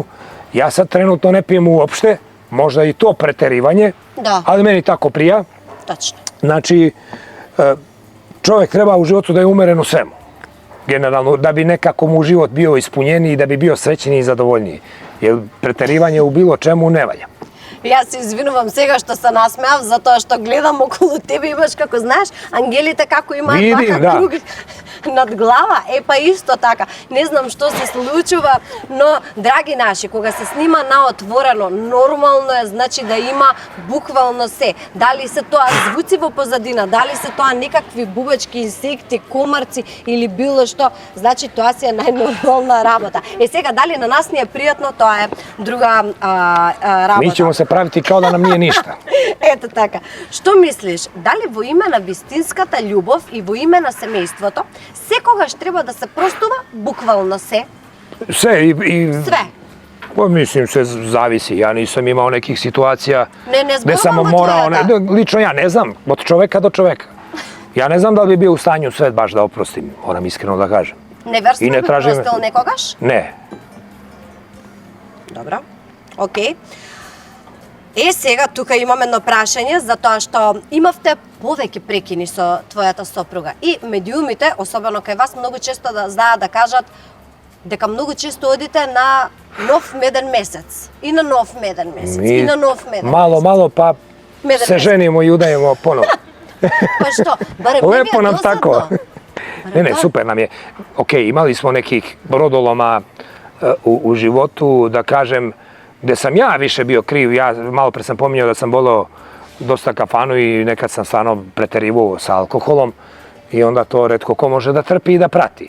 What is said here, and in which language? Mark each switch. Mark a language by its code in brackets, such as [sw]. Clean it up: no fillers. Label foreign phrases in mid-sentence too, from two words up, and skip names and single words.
[sr] Ja sad trenutno ne pijem uopšte, možda i to preterivanje, Da. ali meni tako prija. [mk] Точно. [sr] Znači, čovjek treba u životu da je umeren u svemu. Generalno, da bi nekako mu život bio ispunjeniji, da bi bio srećniji i zadovoljniji. Jer preterivanje u bilo čemu ne valja. [mk] Јас се извинувам сега што се насмеав, затоа што гледам околу тебе, имаш како знаеш, ангелите како имаат [sr] Видим, [mk] вака да. круг над глава, па исто така. Не знам што се случува, но драги наши, кога се снима на отворено, нормално е значи да има буквално се. Дали се тоа звуци во позадина, дали се тоа некакви бубачки, инсекти, комарци или било што, значи тоа си е најнормална работа. Сега дали на нас ни е пријатно, тоа е друга работа. [sr] Mi ćemo se praviti kao da nam nije ništa. [mk] Ето така. Што мислиш, дали во име на вистинската љубов и во име на семејството, секогаш треба да се простува буквално се? [sr] Sve i Све. Pa mislim, sve zavisi. Ja nisam imao nekih situacija Ne gde sam zbogom morao, tvojega. lično ja ne znam, od čoveka do čoveka. Ja ne znam da li bi bio u stanju sve baš da oprostim, moram iskreno da kažem. [mk] Неверство И не би [sr] тражим- [mk] простил некогаш? [sr] Ne, [mk] Добро. Океј. Сега тука имам едно прашање, затоа што имавте повеќе прекини со твојата сопруга. И медиумите, особено кај вас, многу често знаат да кажат дека многу често одите на нов меден месец. И на нов меден месец. И на нов меден [sr] malo, malo pa [mk] Меден [sr] se [mk] месец. [sr] ženimo i udajemo ponovo. [mk] Па што, барем не ви [sr] Lepo [mk] е [sr] nam [mk] досадно? [sr] tako. Ne, [mk] тоа- [sr] super nam je. Ok, imali smo nekih brodoloma u životu, da kažem, gde sam ja više bio kriv. Ja malo pre sam pominjao da sam voleo dosta kafanu i nekad sam stvarno preterivao sa alkoholom i onda to retko ko može da trpi i da prati.